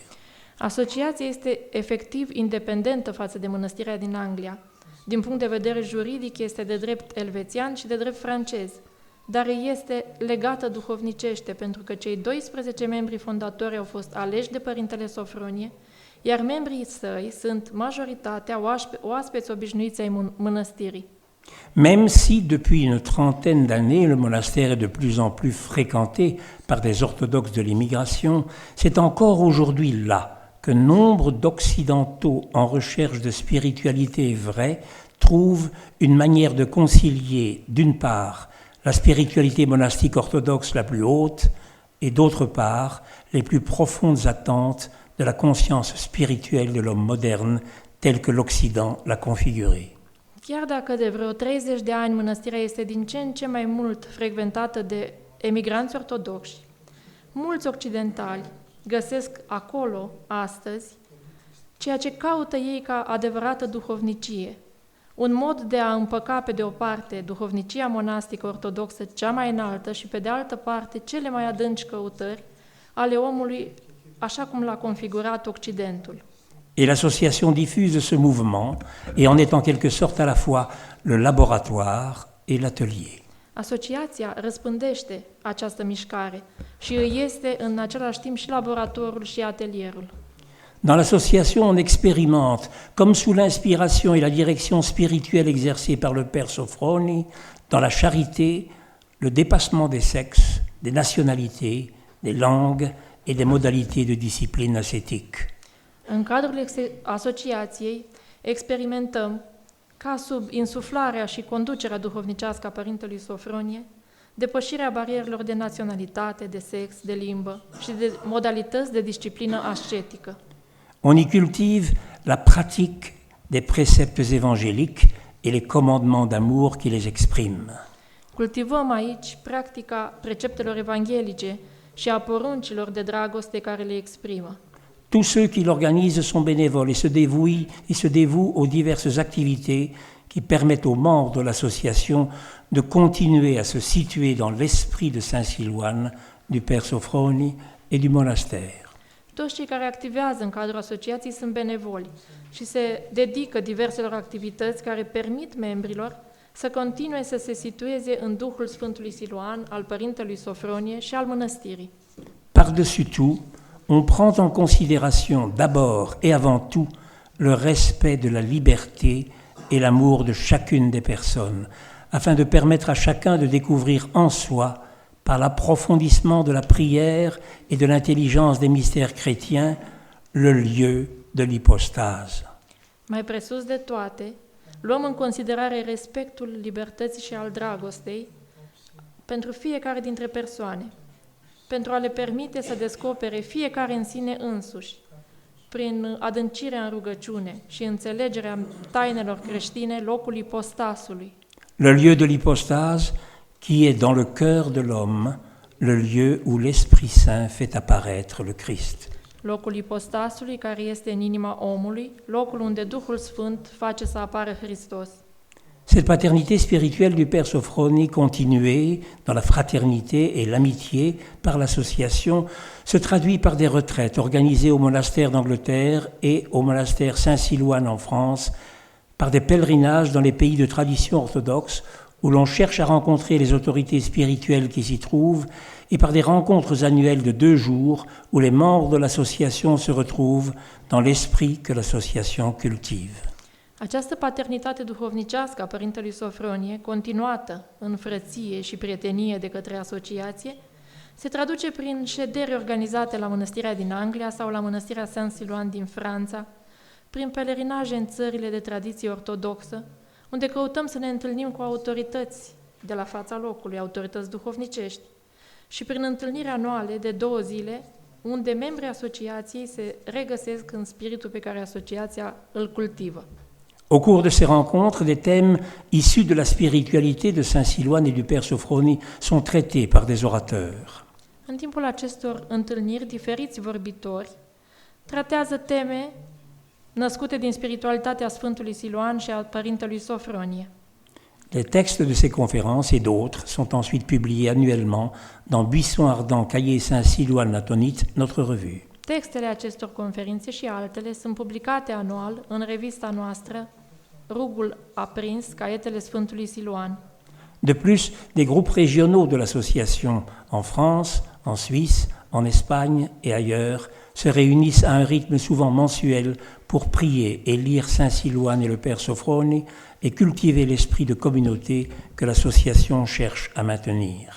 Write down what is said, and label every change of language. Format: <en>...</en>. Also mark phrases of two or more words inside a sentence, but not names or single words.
<ro>Asociația este efectiv independentă față de mănăstirea din Anglia. Din punct de vedere juridic este de drept elvețian și de drept francez, dar este legată duhovnicește pentru că cei 12 membri fondatori au fost aleși de Părintele Sofronie, iar membrii săi sunt majoritatea oaspeți obișnuiți ai mănăstirii.</ro> <fr>Même si depuis une trentaine d'années le monastère est de plus en plus fréquenté par des orthodoxes de l'immigration, c'est encore aujourd'hui là que nombre d'occidentaux en recherche de spiritualité vraie trouvent une manière de concilier d'une part la spiritualité monastique orthodoxe la plus haute et d'autre part les plus profondes attentes de la conscience spirituelle de l'homme moderne tel que l'Occident l'a configuré.</fr> <ro>Chiar dacă de vreo 30 de ani mănăstirea este din ce în ce mai mult frecventată de emigranți ortodoxi, mulți occidentali găsesc acolo, astăzi, ceea ce caută ei ca adevărată duhovnicie, un mod de a împăca pe de o parte duhovnicia monastică ortodoxă cea mai înaltă și pe de altă parte cele mai adânci căutări ale omului așa cum l-a configurat Occidentul.</ro> <fr>Et l'association diffuse ce mouvement et en est en quelque sorte à la fois le laboratoire et l'atelier.</fr> <ro>Asociația răspândește această mișcare și îi este în același timp și laboratorul și atelierul.</ro> <fr>Dans l'association, on expérimente, comme sous l'inspiration et la direction spirituelle exercée par le Père Sophroni, dans la charité, le dépassement des sexes, des nationalités, des langues et des modalités de discipline ascétique.</fr> <ro>În cadrul asociației experimentăm, ca sub insuflarea și conducerea duhovnicească a Părintelui Sofronie, depășirea barierelor de naționalitate, de sex, de limbă și de modalități de disciplină ascetică.</ro> <fr>On y cultive la pratique des préceptes évangéliques et les commandements d'amour qui les expriment.</fr> <ro>Cultivăm aici practica preceptelor evanghelice și a poruncilor de dragoste care le exprimă.</ro> <fr>Tous ceux qui l'organisent sont bénévoles et se dévouent aux diverses activités qui permettent aux membres de l'association de continuer à se situer dans l'esprit de Saint-Silouan, du Père Sophroni et du monastère.</fr> <ro>Toți cei care activează în cadrul asociației sunt benevoli și se dedică diverselor activități care permit membrilor să continue să se situeze în Duhul Sfântului Siluan, al Părintelui Sofronie și al mănăstirii.</ro> <fr>Par-dessus tout, on prend en considération d'abord et avant tout le respect de la liberté et l'amour de chacune des personnes, afin de permettre à chacun de découvrir en soi, par l'approfondissement de la prière et de l'intelligence des mystères chrétiens, le lieu de l'hypostase.</fr> <ro>Mai presus de toate, luăm în considerare respectul libertății și al dragostei pentru fiecare dintre persoane, pentru a le permite să descopere fiecare în sine însuși, prin adâncirea în rugăciune și înțelegerea tainelor creștine, locul ipostasului.</ro> <fr>Le lieu de l'hypostase, qui est dans le cœur de l'homme, le lieu où l'Esprit Saint fait apparaître le Christ.</fr> <ro>Locul ipostasului care este în inima omului, locul unde Duhul Sfânt face să apară Hristos.</ro> <fr>Cette paternité spirituelle du Père Sophroni, continuée dans la fraternité et l'amitié par l'association, se traduit par des retraites organisées au monastère d'Angleterre et au monastère Saint-Silouan en France, par des pèlerinages dans les pays de tradition orthodoxe où l'on cherche à rencontrer les autorités spirituelles qui s'y trouvent, et par des rencontres annuelles de 2 jours où les membres de l'association se retrouvent dans l'esprit que l'association cultive.</fr> <ro>Această paternitate duhovnicească a Părintelui Sofronie, continuată în frăție și prietenie de către asociație, se traduce prin șederi organizate la mănăstirea din Anglia sau la mănăstirea Saint-Silouan din Franța, prin pelerinaje în țările de tradiție ortodoxă, unde căutăm să ne întâlnim cu autorități de la fața locului, autorități duhovnicești, și prin întâlniri anuale de 2 zile, unde membrii asociației se regăsesc în spiritul pe care asociația îl cultivă.</ro> <fr>Au cours de ces rencontres, des thèmes issus de la spiritualité de Saint-Silouan et du Père Sophroni sont traités par des orateurs.</fr> <ro>În timpul acestor întâlniri, diferiți vorbitori tratează teme născute din spiritualitatea Sfântului Siluan și a Părintelui Sofronie.</ro> <fr>Les textes de ces conférences et d'autres sont ensuite publiés annuellement dans Buisson Ardent, Cahiers Saint-Silouan Atonite, notre revue.</fr> <ro>Textele acestor conferințe și altele sunt publicate anual în revista noastră Rugul aprins, Caietele Sfântului Siluan.</ro> <fr>De plus, des groupes régionaux de l'association en France, en Suisse, en Espagne et ailleurs se réunissent à un rythme souvent mensuel pour prier et lire Saint-Silouan et le Père Sophroni et cultiver l'esprit de communauté que l'association cherche à maintenir.</fr>